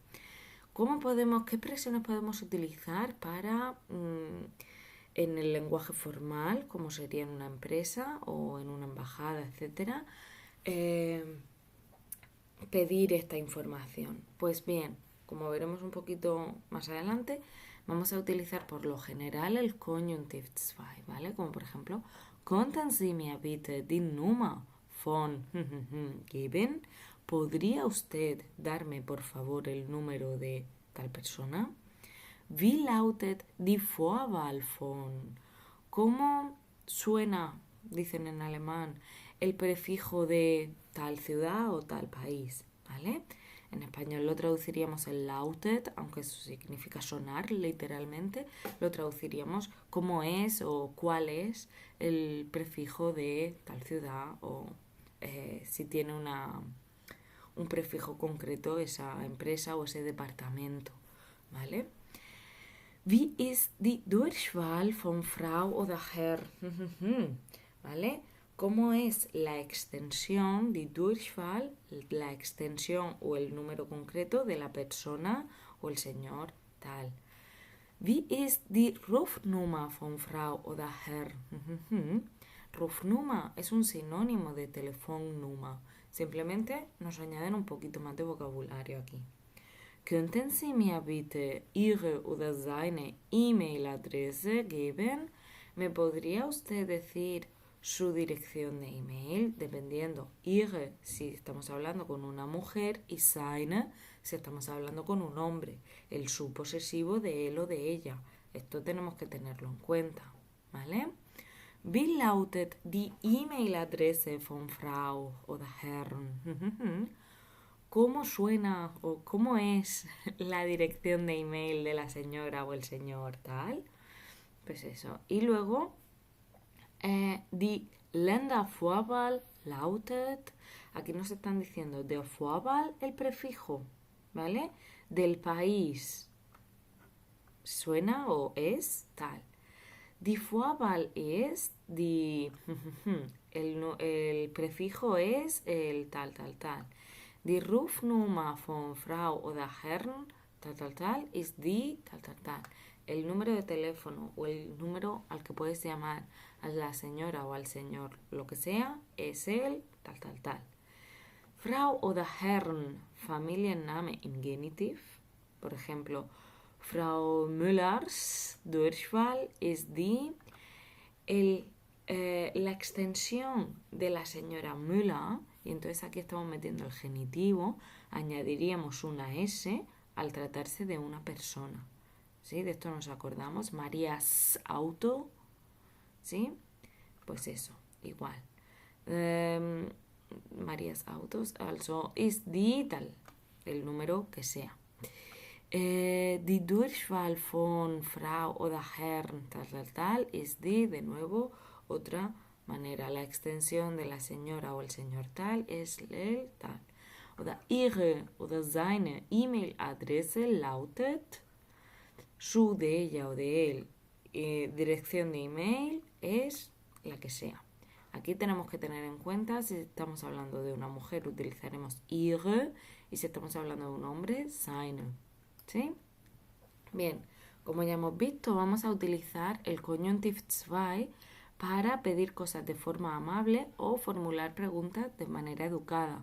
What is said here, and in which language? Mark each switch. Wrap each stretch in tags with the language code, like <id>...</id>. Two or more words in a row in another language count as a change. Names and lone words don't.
<es>¿Qué expresiones podemos utilizar para en el lenguaje formal, como sería en una empresa o en una embajada, etcétera, pedir esta información? Pues bien, como veremos un poquito más adelante, vamos a utilizar por lo general el Konjunktiv 2, ¿vale? Como por ejemplo,</es> <de>¿Könnten Sie mir bitte die Nummer von geben?</de> <es>¿Podría usted darme por favor el número de tal persona?</es> <de>Wie lautet die Vorwahl von?</de> <es>¿Cómo suena, dicen en alemán, el prefijo de tal ciudad o tal país? ¿Vale? En español lo traduciríamos el lautet, aunque eso significa sonar literalmente, lo traduciríamos cómo es o cuál es el prefijo de tal ciudad o si tiene un prefijo concreto esa empresa o ese departamento, ¿vale?</es> <de>Wie ist die Durchwahl von Frau oder Herr?</de> <es>¿Vale? ¿Cómo es la extensión,</es> <de>die Durchwahl,</de> <es>la extensión o el número concreto de la persona o el señor tal?</es> <de>Wie ist die Rufnummer von Frau oder Herr?</de> <es>Rufnummer es un sinónimo de Telefonnummer. Simplemente nos añaden un poquito más de vocabulario aquí.</es> <de>Könnten Sie mir bitte Ihre oder seine E-Mail-Adresse geben?</de> <es>¿Me podría usted decir su dirección de email? Dependiendo, Ihre si estamos hablando con una mujer y seine si estamos hablando con un hombre. El su posesivo de él o de ella. Esto tenemos que tenerlo en cuenta, ¿vale?</es> <de>Wie lautet die E-Mail-Adresse von Frau oder Herrn?</de> <es>¿Cómo suena o cómo es la dirección de email de la señora o el señor tal? Pues eso. Y luego,</es> <de>die Ländervorwahl lautet,</de> <es>aquí nos están diciendo</es> <de>der Vorwahl,</de> <es>el prefijo, ¿vale? Del país. Suena o es tal.</es> <de>Die Vorwahl</de> <es>es, el prefijo es el tal, tal, tal.</es> <de>Die Rufnummer von Frau oder Herrn,</de> <es>tal, tal, tal,</es> <de>ist die,</de> <es>tal, tal, tal. El número de teléfono o el número al que puedes llamar a la señora o al señor, lo que sea, es el tal, tal, tal.</es> <de>Frau oder Herrn, Familienname im Genitiv.</de> <es>Por ejemplo,</es> <de>Frau Müllers Durchwahl ist die.</de> <es>La extensión de la señora Müller, y entonces aquí estamos metiendo el genitivo, añadiríamos una S al tratarse de una persona. ¿Sí? De esto nos acordamos. Marías Auto, ¿sí? Pues eso, igual. Marías Autos,</es> <de>also ist die</de> <es>tal, el número que sea.</es> <de>Die Durchwahl von Frau oder Herrn,</de> <es>tal, tal, tal,</es> <de>ist die,</de> <es>de nuevo, otra manera. La extensión de la señora o el señor tal es el tal.</es> <de>Oder ihre oder seine E-Mail-Adresse lautet,</de> <es>su de ella o de él, dirección de email es la que sea. Aquí tenemos que tener en cuenta, si estamos hablando de una mujer utilizaremos ihre y si estamos hablando de un hombre, seine. ¿Sí? Bien, como ya hemos visto, vamos a utilizar el Konjunktiv 2 para pedir cosas de forma amable o formular preguntas de manera educada.</es>